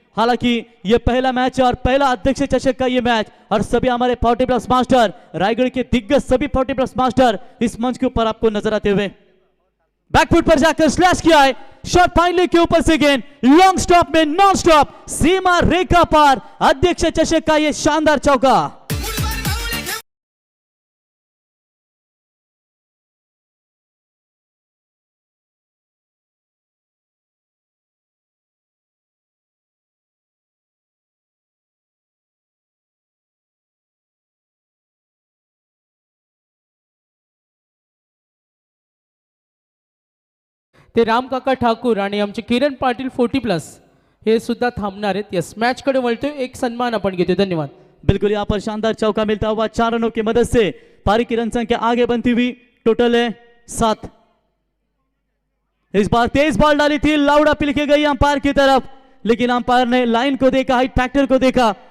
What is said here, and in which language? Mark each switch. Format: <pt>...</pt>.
<hi>हालांकि ये पहला मैच है और पहला अध्यक्ष चषक का ये मैच, और सभी हमारे 40+ मास्टर रायगढ़ के दिग्गज सभी 40+ मास्टर इस मंच के ऊपर आपको नजर आते हुए. बैकफुट पर जाकर स्लैश किया है. शॉट फाइनली के ऊपर से गेंद लॉन्ग स्टॉप में नॉन स्टॉप सीमा रेखा पार. अध्यक्ष चषक का ये शानदार चौका.</hi> <mr>ते रामकाका ठाकूर आणि आमचे किरण पाटील 40+ हे सुद्धा थांबणार आहेत. यस, मॅच कडे वळतोय. एक सन्मान आपण घेतो. धन्यवाद.</mr> <hi>बिल्कुल यहाँ पर शानदार चौका मिलता हुआ 4 रनों की मदद से पारी की रन संख्या आगे बनती हुई. टोटल है 7. इस बार तेज बॉल डाली थी, लाउड अपील की गई अंपायर की तरफ, लेकिन अंपायर ने लाइन को देखा, हाइट फैक्टर को देखा.</hi>